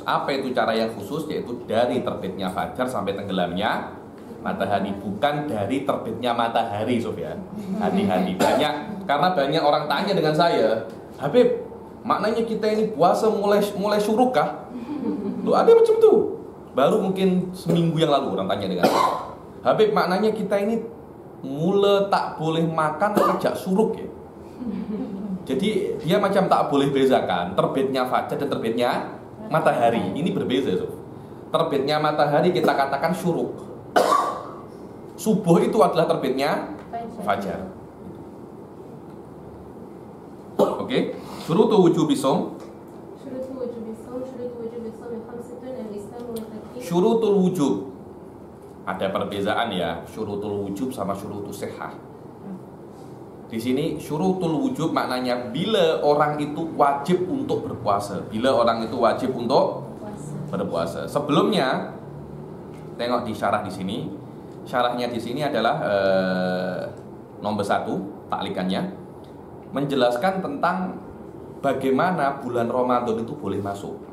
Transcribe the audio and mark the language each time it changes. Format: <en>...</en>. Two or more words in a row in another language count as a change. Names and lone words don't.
<ms>Apa itu cara yang khusus? Yaitu dari terbitnya fajar sampai tenggelamnya matahari, bukan dari terbitnya matahari, Sofia. Hati-hati, karena banyak orang tanya dengan saya, Habib, maknanya kita ini puasa mulai syuruk kah? Loh, ada macam itu. Baru mungkin seminggu yang lalu orang tanya dengan saya, Habib, maknanya kita ini mula tak boleh makan sejak syuruk ya? Jadi dia macam tak boleh bezakan terbitnya fajar dan terbitnya matahari. Ini berbeza, Sof. Terbitnya matahari kita katakan syuruk. Subuh itu adalah terbitnya fajar. Oke.</ms> <ar>شروط وجوب الصوم. شروط الوجوب.</ar> <ms>Ada perbezaan ya,</ms> <ar>شروط الوجوب</ar> <ms>sama</ms> <ar>شروط الصحة.</ar> <ms>Di sini</ms> <ar>شروط الوجوب</ar> <ms>maknanya bila orang itu wajib untuk berpuasa. Bila orang itu wajib untuk berpuasa. Sebelumnya tengok di syarah di sini. Syarahnya di sini adalah nomor 1 taklikannya, menjelaskan tentang bagaimana bulan Ramadan itu boleh masuk.</ms>